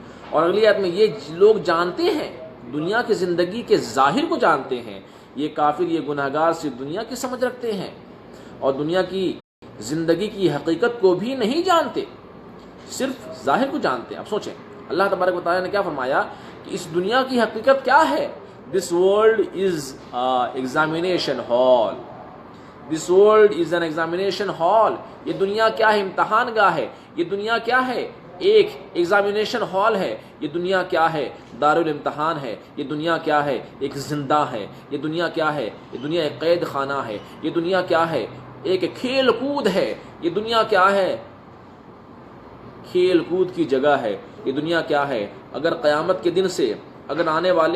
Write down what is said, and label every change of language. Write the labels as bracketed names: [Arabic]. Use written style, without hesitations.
[Urdu] اور اگلی آیت میں یہ لوگ جانتے ہیں، دنیا کی زندگی کے ظاہر کو جانتے ہیں، یہ کافر، یہ گناہگار صرف دنیا کی سمجھ رکھتے ہیں اور دنیا کی زندگی کی حقیقت کو بھی نہیں جانتے، صرف ظاہر کو جانتے ہیں۔ اب سوچیں، اللہ تبارک و تعالیٰ نے کیا فرمایا کہ اس دنیا کی حقیقت کیا ہے؟ [English] This world is an examination hall. This world is an examination hall. [Urdu] یہ دنیا کیا ہے؟ امتحان گاہ ہے۔ یہ دنیا کیا ہے؟ ایک ایگزامینیشن ہال ہے۔ یہ دنیا کیا ہے؟ دارالامتحان ہے۔ یہ دنیا کیا ہے؟ ایک زندہ ہے۔ یہ دنیا کیا ہے؟ یہ دنیا ایک قید خانہ ہے۔ یہ دنیا کیا ہے؟ ایک کھیل کود ہے۔ یہ دنیا کیا ہے؟ کھیل کود کی جگہ ہے۔ یہ دنیا کیا ہے؟ اگر قیامت کے دن سے اگر آنے